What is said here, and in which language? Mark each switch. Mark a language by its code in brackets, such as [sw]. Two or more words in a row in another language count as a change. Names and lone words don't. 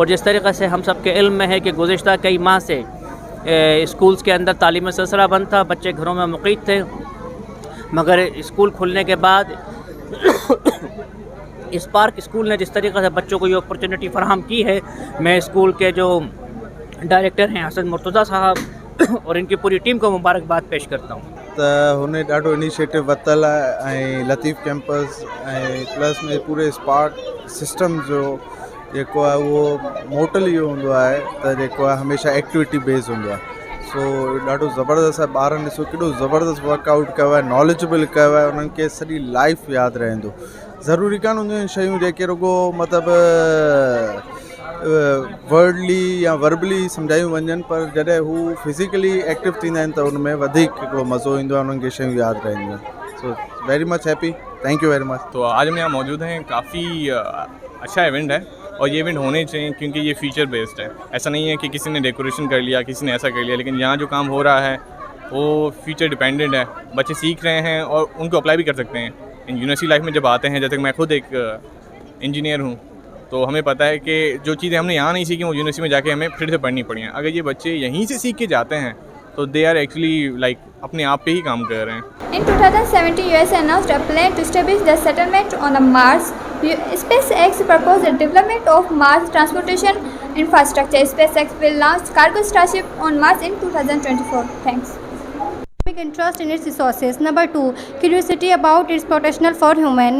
[ur] اور جس طریقے سے ہم سب کے علم میں ہے کہ گزشتہ کئی ماہ سے اسکولز کے اندر تعلیمی سلسلہ بند تھا، بچے گھروں میں مقید تھے، مگر اسکول کھلنے کے بعد اسپارک اسکول نے جس طریقے سے بچوں کو یہ اپارچونٹی فراہم کی ہے، میں اسکول کے جو ڈائریکٹر ہیں حسن مرتضیٰ صاحب اور ان کی پوری ٹیم کو مبارکباد پیش کرتا ہوں. [sd] त हुन ॾाढो इनिशिएटिव वरितल आहे ऐं लतीफ़ कैंपस ऐं प्लस में पूरे स्पार्क सिस्टम जो जेको आहे उहो मोटल इहो हूंदो आहे त जेको आहे हमेशह [en] activity based [sd] हूंदो आहे। सो ॾाढो ज़बरदस्त आहे। ॿारनि ॾिसो केॾो ज़बरदस्त वर्कआउट कयो आहे, नॉलेजेबल कयो आहे, उन्हनि खे सॼी लाइफ यादि रहंदो। ज़रूरी कान हूंदियूं आहिनि शयूं जेके रुगो मतिलबु वर्डली या वर्बली सम्झायूं वञनि, पर जॾहिं हू फिज़िकली एक्टिव थींदा आहिनि त उन में वधीक हिकिड़ो मज़ो ईंदो आहे, उन्हनि खे शयूं यादि रहंदियूं आहिनि। [en] So very much happy, thank you very much. [ur] تو آج ہم یہاں موجود ہیں، کافی اچھا ایونٹ ہے اور یہ ایونٹ ہونے چاہئیں کیونکہ یہ [en] feature based [ur] ہے. ایسا نہیں ہے کہ کسی نے ڈیکوریشن کر لیا، کسی نے ایسا کر لیا، لیکن یہاں جو کام ہو رہا ہے وہ [en] feature dependent [ur] ہے. بچے سیکھ رہے ہیں اور ان کو اپلائی بھی کر سکتے ہیں [en] university life [ur] میں. جب آتے ہیں، جیسے کہ میں خود ایک انجینئر ہوں، تو ہمیں پتا ہے کہ جو چیزیں ہم نے یہاں نہیں سیکھی وہ یونیورسٹی میں جا کے ہمیں پھر سے پڑھنی پڑی ہیں. اگر یہ بچے یہیں سے سیکھ کے جاتے ہیں تو [en] they are actually like [ur] اپنے آپ پہ ہی کام کر رہے ہیں. [en] In 2017, US announced a plan to establish the settlement on Mars. SpaceX proposed the development of Mars transportation infrastructure. SpaceX will launch cargo Starship on Mars in 2024. Thanks. Interest in its resources. Number 2, curiosity about its potential for human.